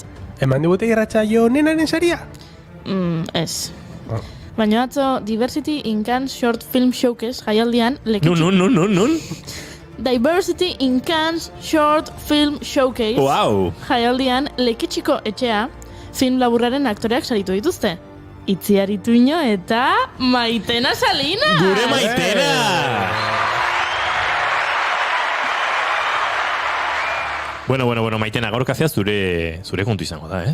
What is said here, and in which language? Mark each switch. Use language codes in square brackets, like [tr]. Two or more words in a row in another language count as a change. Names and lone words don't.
[eu] Eman digute irratsaio onenaren saria? Ez. Baina atzo Diversity in Cannes Short Film Showcase jaialdian Nun? Diversity in Cannes Short Film Showcase jaialdian Leketxiko etxea film laburraren aktoreak saritu dituzte. Itziar Ituño eta Maitena Salina! Gure Maitena! Bueno, Maitena, gaur kafea zure kontu izango da, ez?